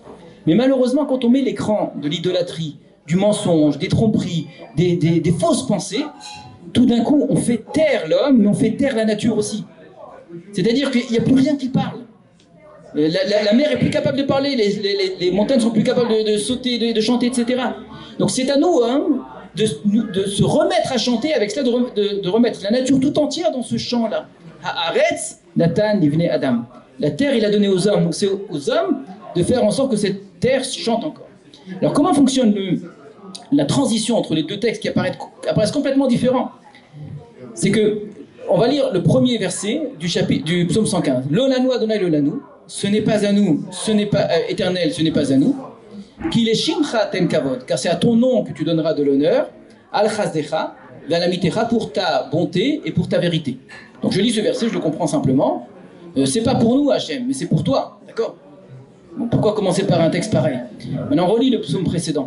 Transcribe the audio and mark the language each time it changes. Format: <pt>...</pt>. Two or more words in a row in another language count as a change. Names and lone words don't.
<fr>Mais malheureusement, quand on met l'écran de l'idolâtrie, du mensonge, des tromperies, des fausses pensées, tout d'un coup, on fait taire l'homme, mais on fait taire la nature aussi. C'est-à-dire qu'il n'y a plus rien qui parle. La mer est plus capable de parler, les montagnes sont plus capables de sauter, de chanter, etc. Donc c'est à nous, hein, de se remettre à chanter avec cela, de remettre la nature tout entière dans ce chant-là.</fr> <he>הארץ נתן לבני אדם.</he> <fr>La terre, il a donné aux hommes. Donc c'est aux hommes de faire en sorte que cette terre chante encore. Alors comment fonctionne la transition entre les deux textes qui apparaissent complètement différents? C'est que, on va lire le premier verset du psaume 115.</fr> <he>לא לנו ה' לא לנו,</he> <fr>ce n'est pas à nous, ce n'est pas éternel, ce n'est pas à nous.</fr> <he>כי לשמך תן כבוד,</he> <fr>car c'est à ton nom que tu donneras de l'honneur.</fr> <he>על חסדך, על אמתך,</he> <fr>pour ta bonté et pour ta vérité. Donc je lis ce verset, je le comprends simplement. C'est pas pour nous, Hachem, mais c'est pour toi, d'accord? Bon, pourquoi commencer par un texte pareil? Maintenant, relis le psaume précédent.</fr>